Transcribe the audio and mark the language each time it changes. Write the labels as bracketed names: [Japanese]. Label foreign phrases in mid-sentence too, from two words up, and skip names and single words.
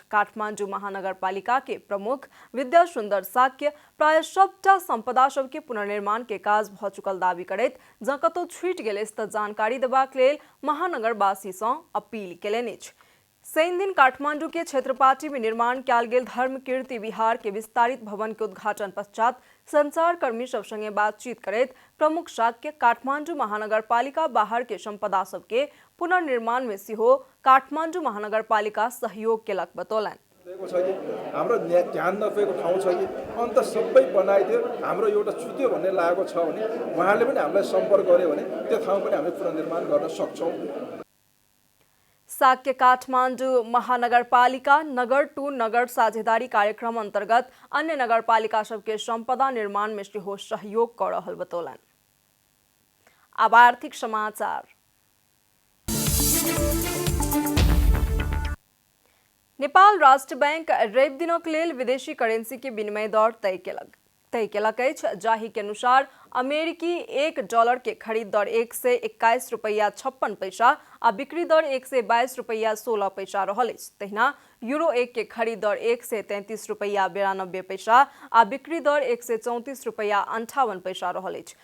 [Maithili] काठमांडू महानगरपालिका के प्रमुख विद्या सुंदर साक्य प्राय सबटा संपदा सबके पुनर्निर्माण के काज भऽ चुकल दावी करैत जँ कतौ छूटि गेल अछि तऽ जानकारी देबाक लेल महानगरवासी सँ अपील केलनि अछि। शनि दिन काठमांडू के क्षेत्रपाटी में निर्माण कयल गेल धर्म कीर्ति विहार के विस्तारित भवन के उद्घाटन पश्चात संचारकर्मी सब संगे बातचीत करैत प्रमुख शाक्य काठमांडू महानगरपालिका बाहर के संपदा सबके पुनर्निर्माण में सेहो काठमांडू महानगरपालिका सहयोग केलक बतौलनि। [Nepali] हाम्रो ध्यान नपुगेको ठाउँ छ कि अन्त सबै बनाइदियो, हाम्रो एउटा छुट्यो भन्ने लागेको छ भने उहाँले पनि हामीलाई सम्पर्क गर्यो भने त्यो ठाउँ पनि हामीले पुनर्निर्माण गर्न सक्छौँ। [Maithili] साक्य काठमांडू महानगरपालिका नगर टू नगर साझेदारी कार्यक्रम अंतर्गत अन्य नगरपालिका सबके संपदा निर्माण में सेहो सहयोग कर रहल बतौलनि। अब आर्थिक समाचार। नेपाल राष्ट्र बैंक रवि दिनक लेल विदेशी करेंसी के विनिमय दर तय केलक अछि, जाहि के अनुसार अमेरिकी $1 के खरीद दर $121.56 आ बिक्री दर $122.16 रहल अछि। तहिना यूरो 1 के खरीद दर $133.92 आ बिक्री दर $134.58 रहल अछि।